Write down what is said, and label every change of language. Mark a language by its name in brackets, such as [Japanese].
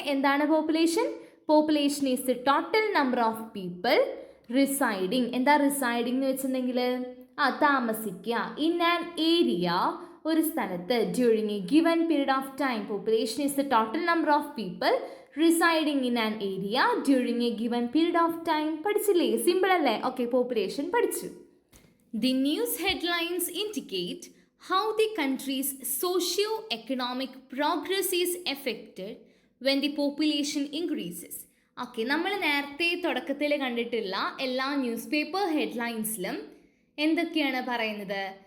[Malayalam] എന്താണ് population? [English] Population is the total number of people residing. [Malayalam] എന്താ residing എന്ന് വെച്ചിട്ടുണ്ടെങ്കിൽ താമസിക്കുക. [English] in an area, [Malayalam] ഒരു സ്ഥലത്ത്. [English] During a given period of time. Population is the total number of people residing in an area during a given period of time. [Malayalam] പഠിച്ചില്ലേ? Simple അല്ലേ? Okay, population പഠിച്ചു. [English] The news headlines indicate how the country's socio-economic progress is affected when the population increases. [Malayalam] Okay, നമ്മൾ നേരത്തെ തുടക്കത്തിൽ കണ്ടിട്ടുള്ള എല്ലാ news paper ഹെഡ്ലൈൻസിലും എന്തൊക്കെയാണ് പറയുന്നത്?